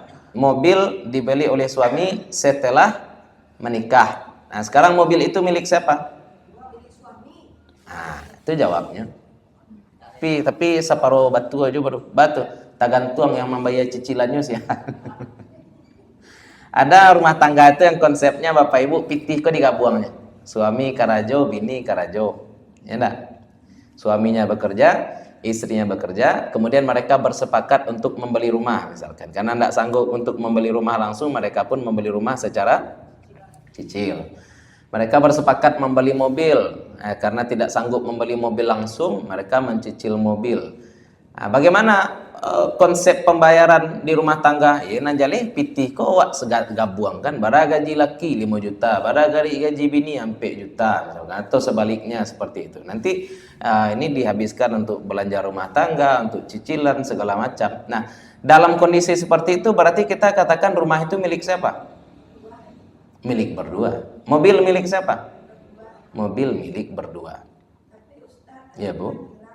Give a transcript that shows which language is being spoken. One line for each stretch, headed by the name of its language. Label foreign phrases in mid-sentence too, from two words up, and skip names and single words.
Indonesian: Mobil dibeli oleh suami setelah menikah. Nah, sekarang mobil itu milik siapa? Nah, itu jawabnya. Tapi separuh batu aja baru batu.
Minangkabau: Tagantuang yang membayar cicilannya sih.
Indonesian: Ada rumah tangga itu yang konsepnya Bapak Ibu
Minangkabau: pitih kok digabuangnya. Suami karajo, bini karajo.
Indonesian: Ya enggak? Suaminya bekerja, istrinya bekerja, kemudian mereka bersepakat untuk membeli rumah misalkan. Karena tidak sanggup untuk membeli rumah langsung, mereka pun membeli rumah secara cicil. Mereka bersepakat membeli mobil, karena tidak sanggup membeli mobil langsung, mereka mencicil mobil. Nah, bagaimana konsep pembayaran di rumah tangga?
Minangkabau: Ya nanjali pitih kok segat gabuang kan, bara gaji laki 5 juta, bara gaji bini sampai juta, misalkan.
Indonesian: Atau sebaliknya seperti itu. Nanti ini dihabiskan untuk belanja rumah tangga, untuk cicilan segala macam. Nah, dalam kondisi seperti itu berarti kita katakan rumah itu milik siapa? Milik berdua. Mobil milik siapa? Mobil milik berdua. Ya, Bu.